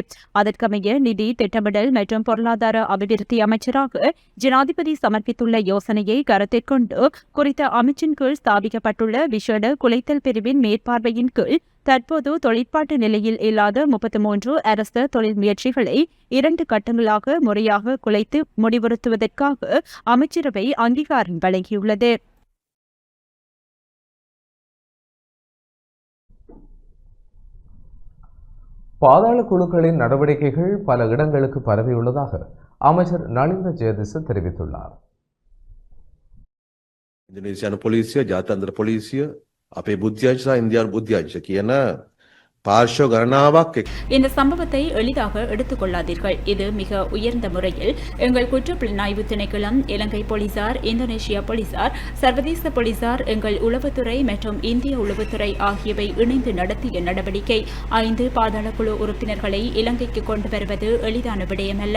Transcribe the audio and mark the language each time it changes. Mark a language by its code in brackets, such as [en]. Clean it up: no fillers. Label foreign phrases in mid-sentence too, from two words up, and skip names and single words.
[ta] அதற்கமைய நிதி திட்டமிடல் மற்றும் பொருளாதார அபிவிருத்தி அமைச்சராக ஜனாதிபதி சமர்ப்பித்துள்ள யோசனையை கருத்தில் கொண்டு குறித்த அமைச்சின் கீழ் ஸ்தாபிக்கப்பட்டுள்ள விசேட குலைத்தல் பிரிவின் மேற்பார்வையின் கீழ் தற்போது தொழிற்பாட்டு நிலையில் இல்லாத 33 அரசு தொழில் முயற்சிகளை 2 கட்டங்களாக முறையாக குலைத்து முடிவுறுத்துவதற்காக அமைச்சரவை அங்கீகாரம் வழங்கியுள்ளது. பாதாள குழுக்களின் நடவடிக்கைகள் பல இடங்களுக்கு பரவியுள்ளதாக அமைச்சர் நலிந்த ஜெயதிச தெரிவித்துள்ளார். [si] ඉන්දුනීසියානු පොලිසිය, ජාත්‍යන්තර පොලිසිය, අපේ බුද්ධ්‍යංශ සහ ඉන්දියානු බුද්ධ්‍යංශ කියන පාර්ශ්ව ගණනාවක් [ta] இந்த சம்பவத்தை எளிதாக எடுத்துக் கொள்ளாதீர்கள். இது மிக உயர்ந்த முறையில் எங்கள் குற்றப்புலனாய்வு திணைக்களம், இலங்கை போலீசார், இந்தோனேஷியா போலீசார், சர்வதேச போலீசார், எங்கள் உளவுத்துறை மற்றும் இந்திய உளவுத்துறை ஆகியவை இணைந்து நடத்திய நடவடிக்கை. 5 பாதாள குழு உறுப்பினர்களை இலங்கைக்கு கொண்டு வருவது எளிதான விடயமல்ல.